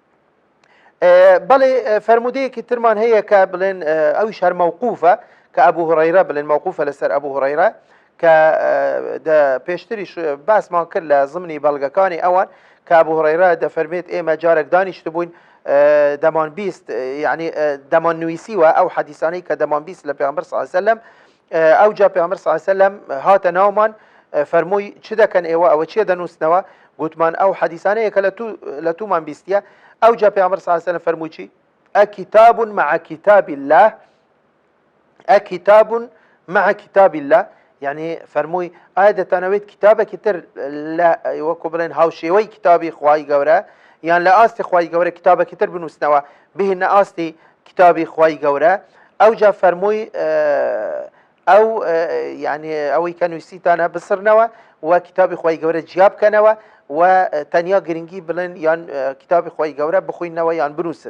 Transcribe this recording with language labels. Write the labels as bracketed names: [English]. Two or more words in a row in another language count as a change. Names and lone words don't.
[Central Kurdish] بەڵێ فەرمودەیەکی ترمان هەیە کە بڵێن ئەویش هەر مەوقوفە کە ئەبوو هورەیرە بڵێن مەوقوفە لەسەر ئەبوو هورەیرە کە پێشتریش باسمان کرد لە زمنی بەڵگەکانی ئەوان کە ئەبوو هورەیرە دەفەرمێت ئێمە جارێک دانیشت بووین دەمان بیست یعنی دەمان نوویسیوە ئەو حەدیسانەی کە دەمان بیست لە پێغەمبەر [Arabic] صلی الله علیه و سلم [Central Kurdish] ئەو جا پێغەمبەر [Arabic] صلی الله علیه و سلم [Central Kurdish] هاتە ناومان فەرمووی چ دەکەن ئێوە ئەوە چیە دەنووسنەوە؟ گوتمان ئەو حەدیسانەیە کە لە تومان بیستیە. [Arabic] أو جاء [Central Kurdish] پیغمبر [Arabic] صلی الله علیه و سلم [Central Kurdish] فرمووی چی؟ [Arabic] أكتاب مع كتاب الله أكتاب مع كتاب الله يعني [Central Kurdish] فرمووی ئایا دەتانەوێت کتابێکی تر لە وەکو بڵێن هاوشێوەی کتابی خوای گەورە یان لە ئاستی خوای گەورە کتابێکی تر بنووسنەوە بهێنە ئاستی کتابی خوای گەورە؟ ئەو جا فەرمووی ئەو يعني ئەوەی کە نووسیتانە بسڕنەوە و کتابی خوای گەورە جیا بکەنەوە و تەنیا گرنگی بڵێن یان کتابی خوای گەورە بخوینەوە یان بنووسن.